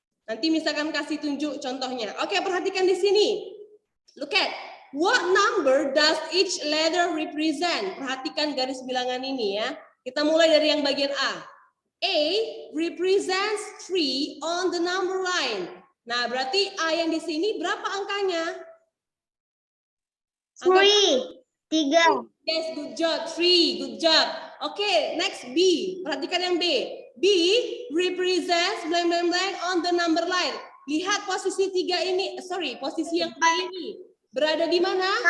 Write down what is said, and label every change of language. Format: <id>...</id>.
<id>Nanti misalkan kasih tunjuk contohnya. Oke, perhatikan di sini.</id> <en>Look at what number does each letter represent?</en> <id>Perhatikan garis bilangan ini ya. Kita mulai dari yang bagian A.</id> <en>A represents 3 on the number line.</en> <id>Nah, berarti A yang di sini berapa angkanya? 3. 3.</id> <en>Yes, good job. 3, good job. Okay, next B.</en> <id>Perhatikan yang B.</id> <en>B represents blank blank blank on the number line.</en> <id>Lihat posisi 3 ini, posisi yang A ini berada di mana?</id>